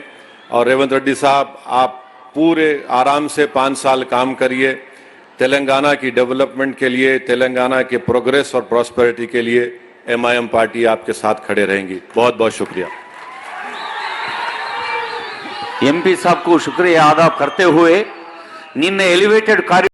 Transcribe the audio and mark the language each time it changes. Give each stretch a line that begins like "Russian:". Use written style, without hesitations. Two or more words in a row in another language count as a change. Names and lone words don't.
Urdu: اور ریونت ریڈی صاحب، آپ پورے آرام سے 5 سال کام کریے، تلنگانہ کی ڈیولپمنٹ کے لیے، تلنگانہ کے پروگریس اور پراسپیرٹی کے لیے MIM پارٹی آپ کے ساتھ کھڑے رہیں گی۔ بہت بہت شکریہ۔
Telugu: ఎంపీ సాబ్కు
Urdu: شکریہ ادا کرتے ہوئے
Telugu: నిన్న ఎలివేటెడ్